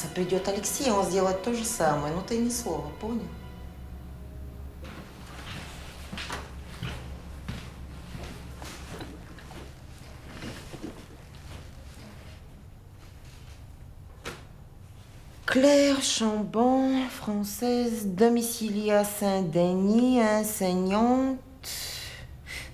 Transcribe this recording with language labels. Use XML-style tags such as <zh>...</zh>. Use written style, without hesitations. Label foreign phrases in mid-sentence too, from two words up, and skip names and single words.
<ru>Придет Алексей, он сделает то же самое. Ну ты ни слова, понял?</ru> <fr>Claire Chambon, française, domiciliée à Saint-Denis, enseignante.</fr>